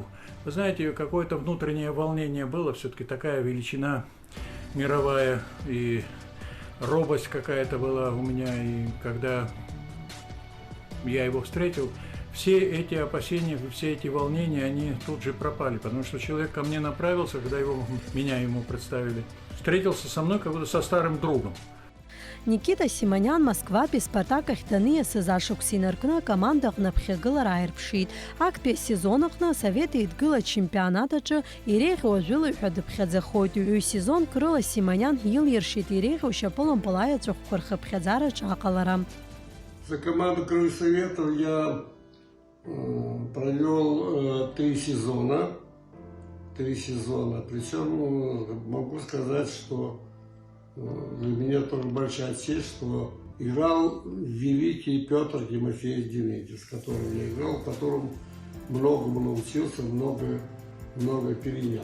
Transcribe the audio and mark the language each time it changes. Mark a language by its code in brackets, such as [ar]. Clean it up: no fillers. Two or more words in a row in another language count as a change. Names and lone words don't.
[ru] Вы знаете, какое-то внутреннее волнение было, все-таки такая величина мировая, и робость какая-то была у меня, и когда я его встретил, все эти опасения, все эти волнения, они тут же пропали, потому что человек ко мне направился, когда меня ему представили, встретился со мной как будто со старым другом. [ab] Никита Симонян Москватәи Спартак ахьтәны иасыз ркны командаҟны ԥхьагылара ааирԥшит. Актәи асезон аҟны Асовет Еидгыла чемпионат аҿы иреиӷьу ажәылаҩҳәа дыԥхьаӡахоит. Ҩ-сезонк рыла Симонян илиршит иреиӷьу шьапылампыл аеҵәахәқәа рхыԥхьаӡараҿы аҟалара. [ru] За команду Крылья Советов я провел 3 сезона. Причем могу сказать, что для меня тоже большая честь, что играл великий Петр Тимофеевич Дементьев, с которым я играл, которым многому научился, много перенял.